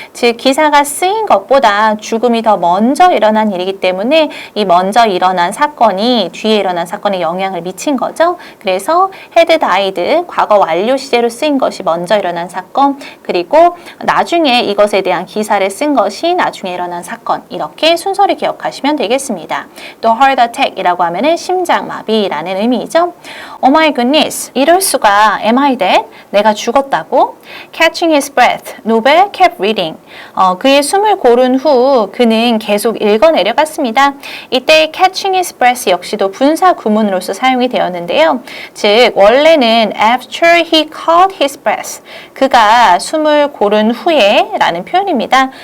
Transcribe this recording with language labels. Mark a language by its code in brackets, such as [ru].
[ko] 즉 기사가 쓰인 것보다 죽음이 더 먼저 일어난 일이기 때문에 이 먼저 일어난 사건이 뒤에 일어난 사건에 영향을 미친 거죠. 그래서 [en] had died, [ko] 과거 완료 시제로 쓰인 것이 먼저 일어난 사건, 그리고 나중에 이것에 대한 기사를 쓴 것이 나중에 일어난 사건, 이렇게 순서를 기억하시면 되겠습니다. 또 heart attack이라고 하면은 심장마비라는 의미이죠. [en] Oh my goodness, [ko] 이럴 수가, [en] am I dead? [ko] 내가 죽었다고? [en] Catching his breath, Nobel kept reading. [ko] 그의 숨을 고른 후 그는 계속 읽어내려갔습니다. 이때 [en] catching his breath [ko] 역시도 분사 구문으로서 사용이 되었는데요. 즉 원래는 [en] after he caught his breath, [ko] 그가 숨을 고른 후에 라는 표현입니다.